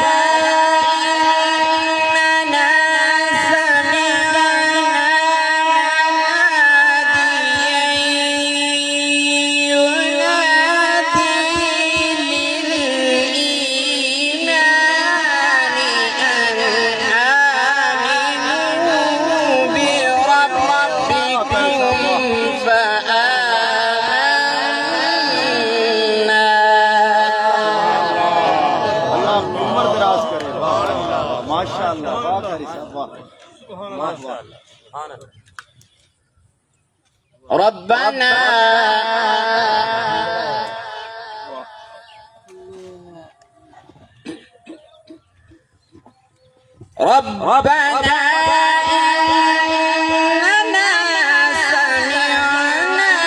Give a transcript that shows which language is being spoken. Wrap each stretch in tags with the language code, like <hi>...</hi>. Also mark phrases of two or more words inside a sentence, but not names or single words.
<ar>إننا سمعنا مناديا ينادي للإيمان أن آمنوا بربكم فآمنا.</ar> <hi>उम्र दराज करे। माशाअल्लाह वाह कारी साहब वाह वाह वाह।</hi> <ar>ربنا ربنا إننا سمعنا</ar>